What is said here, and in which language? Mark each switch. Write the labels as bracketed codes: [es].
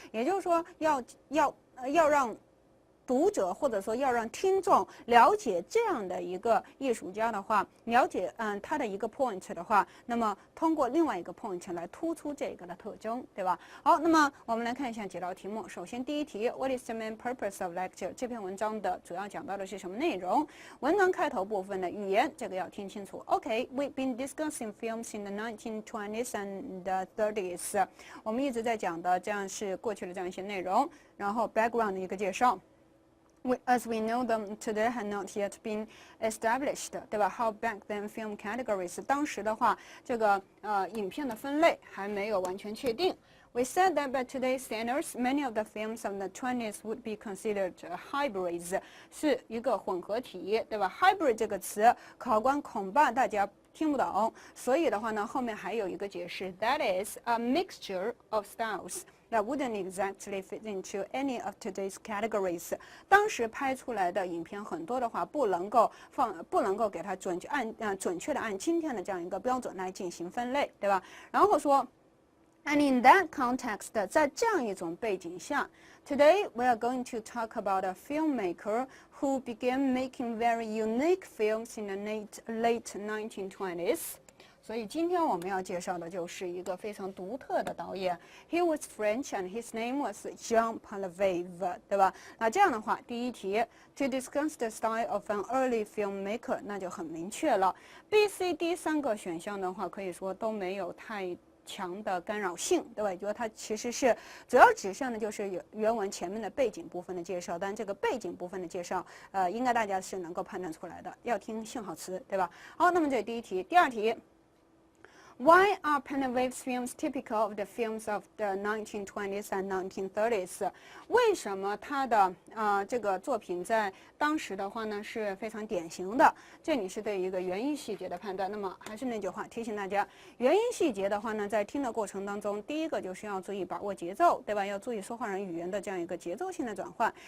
[zh] 也就是说要让读者或者说要让听众了解这样的一个艺术家的话，了解他的一个 point 的话，那么通过另外一个 point 来突出这个的特征，对吧？好，那么我们来看一下几道题目。首先第一题 [en] ，What is the main purpose of lecture？ [zh] 这篇文章的主要讲到的是什么内容？文章开头部分的语言，这个要听清楚。 [en] OK，we've been discussing films in the 1920s and the 30s。 [zh] 我们一直在讲的，这样是过去的这样一些内容，然后 background 的一个介绍。 [en] As we know them today had not yet been established， [zh] 对吧 [en] ？How back then film categories， [zh] 当时的话，这个影片的分类还没有完全确定。 [en] We said that by today's standards, many of the films of the 20s would be considered hybrids， [zh] 是一个混合体，对吧 [en] ？Hybrid [zh] 这个词，考官恐怕大家听不懂，所以的话呢，后面还有一个解释 [en] ，That is a mixture of styles。That wouldn't exactly fit into any of today's categories。 [zh] 当时拍出来的影片很多的话，不能够给它准确的按今天的这样一个标准来进行分类，对吧？然后说 [en] ，and in that context， [zh] 在这样一种背景下 [en] ，Today we are going to talk about a filmmaker who began making very unique films in the late 1920s。 [zh] 所以今天我们要介绍的就是一个非常独特的导演 ， [en] He was French and his name was Jean Panlevé， [zh] 对吧？那这样的话，第一题 ， [en] To discuss the style of an early filmmaker， [zh] 那就很明确了。 B、C、D 三个选项的话，可以说都没有太强的干扰性，对吧？也就是它其实是主要指向的就是原文前面的背景部分的介绍，但这个背景部分的介绍，应该大家是能够判断出来的，要听信号词，对吧？好，那么这是第一题，第二题。 [en] Why are Panlevé's films typical of the films of the 1920s and 1930s？ [zh] 为什么他的这个作品在当时的话呢是非常典型的？这里是对一个原因细节的判断。那么还是那句话，提醒大家，原因细节的话呢，在听的过程当中，第一个就是要注意把握节奏，对吧？要注意说话人语言的这样一个节奏性的转换。